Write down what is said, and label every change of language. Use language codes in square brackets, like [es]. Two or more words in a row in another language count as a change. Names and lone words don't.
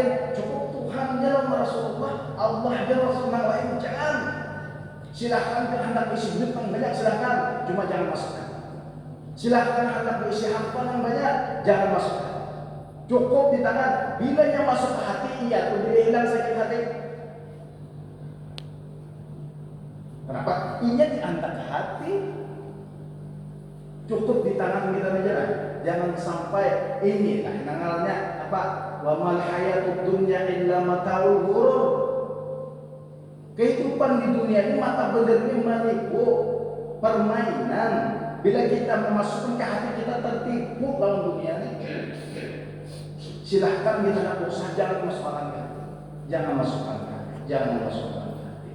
[id] Cukup Tuhan jalan Rasulullah, Allah jalan Rasul yang lain jangan. Silahkan hendak isi hidup yang banyak silahkan, cuma jangan masukkan. Silahkan hendak isi hafal yang banyak, jangan masukkan. Cukup di tangan. Bila yang masuk ke hati, iya tuh dia hilang sakit hati. Kenapa? [bjn] Inya diantar ke hati. Cukup di tangan kita aja lah. Jangan sampai ini lah nangalnya apa? [ar] وما الحياة الدنيا إلا متاع الغرور. [id] Kehidupan di dunia ini mata benar ini menipu, permainan. Bila kita memasukkan ke hati kita tertipu dalam dunia ini, silahkan kita tidak usah, jangan masukkan ke hati, jangan masukkan ke hati, jangan masukkan ke hati.